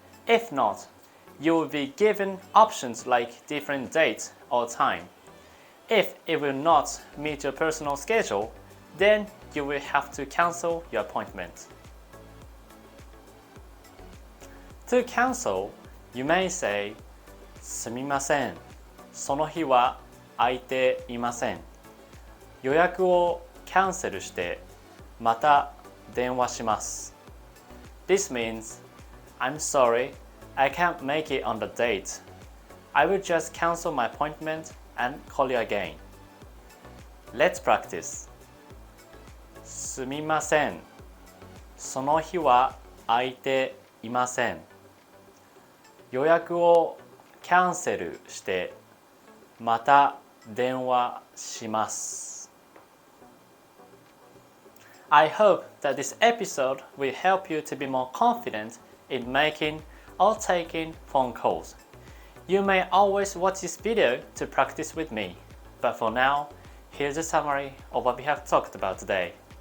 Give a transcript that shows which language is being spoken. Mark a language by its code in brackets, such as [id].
[en] If not, you will be given options like different date or time. If it will not meet your personal schedule, then you will have to cancel your appointment. To cancel, you may say, [ja] すみません。その日は空いていません。予約をキャンセルしてまた電話します。 [en] This means, I'm sorry, I can't make it on the date. I will just cancel my appointment and call you again. Let's practice. [ja] すみません。その日は空いていません。予約をキャンセルしてまた電話します。 [en] I hope that this episode will help you to be more confident in making or taking phone calls. You may always watch this video to practice with me, but for now, here's a summary of what we have talked about today.